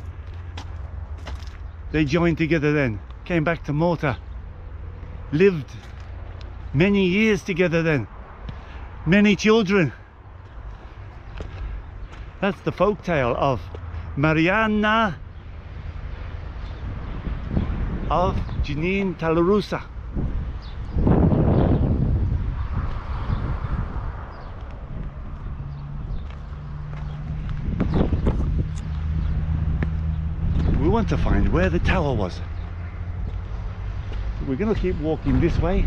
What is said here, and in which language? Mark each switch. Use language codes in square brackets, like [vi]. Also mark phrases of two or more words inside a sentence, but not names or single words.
[en] They joined together then, came back to Malta, lived many years together then, many children. That's the folk tale of Mariana of Ġnien tal-Għarusa. We want to find where the tower was. We're going to keep walking this way.